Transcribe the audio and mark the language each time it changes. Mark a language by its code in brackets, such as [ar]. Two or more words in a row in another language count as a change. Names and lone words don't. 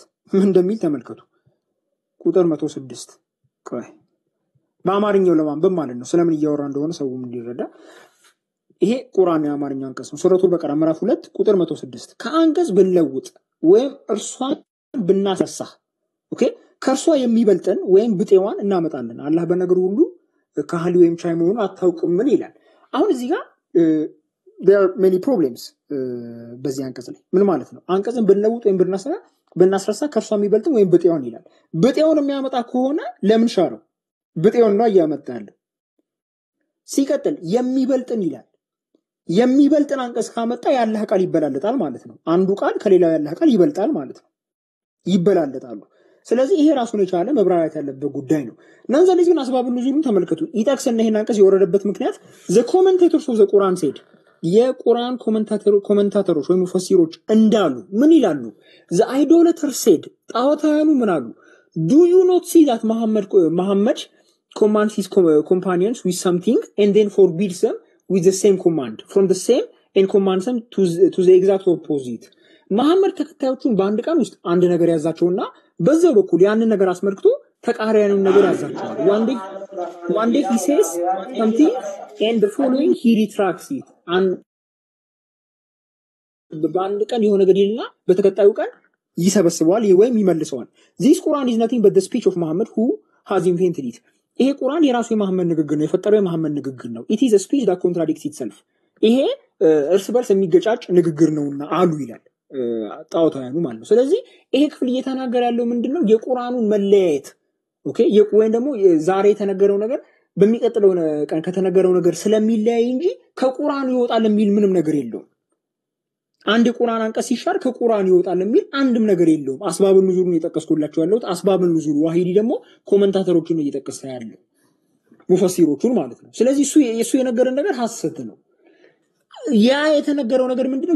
[am] ምን እንደሚል ተመልከቱ። ቁጥር 106 ቆይ በአማርኛው ለማንበብ ማለት ነው ስለምን እያወራ እንደሆነ ሰውም እንዲረዳ። ይሄ ቁርአን የአማርኛ አንቀጽ ነው። ሱረቱል በቀራ ምዕራፍ 2 ቁጥር 106 ከአንቀጽ ብንለውጥ ወይም እርሷን ብናሰሳ ኦኬ ከእርሷ የሚበልጠን ወይም ብጤዋን እናመጣለን አላህ በነገር ሁሉ ካህሊ ወይም ቻይ መሆኑ አታውቅም ምን ይላል። አሁን እዚህ ጋር [en] there are many problems [am] በዚህ አንቀጽ ላይ ምን ማለት ነው? አንቀጽን ብንለውጥ ወይም ብናስረሳ ከእርሷ የሚበልጥን ወይም ብጤዋን ይላል። ብጤውን የሚያመጣ ከሆነ ለምን ሻረው? ብጤውን ነው እያመጣ ያለው። ሲቀጥል የሚበልጥን ይላል። የሚበልጥን አንቀጽ ካመጣ ያላህ ቃል ይበላለጣል ማለት ነው። አንዱ ቃል ከሌላው ያላህ ቃል ይበልጣል ማለት ነው። ይበላለጣሉ። ስለዚህ ይሄ ራሱን የቻለ መብራራት ያለበት ጉዳይ ነው። ነንዘል ግን አስባብ ንዙሉን ተመልከቱ። ይጠቅስና ይሄን አንቀጽ የወረደበት ምክንያት [en] the commentators of the Quran said [am] የቁርአን ኮሜንታተሮች ወይም ሙፈሲሮች እንዳሉ ምን ይላሉ? [en] the idolater said [am] ጣዖታውያኑ ምን አሉ? [en] do you not see that Muhammad commands his companions with something and then forbids them with the same command from the same and commands them to the exact opposite [am] መሐመድ ተከታዮቹን በአንድ ቀን ውስጥ አንድ ነገር ያዛቸውና በዛው በኩል ያንን ነገር አስመልክቶ ተቃራኒውን ነገር ያዛቸዋል። [en] one day he says something and the following he retracts it and [am] በአንድ ቀን የሆነ ነገር ይልና በተከታዩ ቀን ይሰበስበዋል ወይም ይመልሰዋል። [en] this Quran is nothing but the speech of Muhammad who has invented it [am] ይሄ ቁርአን የራሱ የመሐመድ ንግግር ነው፣ የፈጠረው የመሐመድ ንግግር ነው። [en] it is a speech that contradicts itself [am] ይሄ እርስ በርስ የሚገጫጭ ንግግር ነውና አሉ ይላል ጣዖታውያኑ ማለት ነው። ስለዚህ ይሄ ክፍል እየተናገረ ያለው ምንድነው? የቁርአኑን መለያየት ኦኬ ወይም ደግሞ ዛሬ የተነገረው ነገር በሚቀጥለው ቀን ከተነገረው ነገር ስለሚለያይ እንጂ ከቁርአኑ ይወጣል የሚል ምንም ነገር የለውም። አንድ የቁርአን አንቀጽ ሲሻር ከቁርአኑ ይወጣል የሚል አንድም ነገር የለውም። አስባብ ንዙሉን እየጠቀስኩላችሁ ያለሁት አስባብ ንዙሉ ዋሂዲ ደግሞ ኮሜንታተሮቹን እየጠቀሰ ያለው ሙፈሲሮቹን ማለት ነው። ስለዚህ እሱ የነገረን ነገር ሐሰት ነው። ያ የተነገረው ነገር ምንድነው?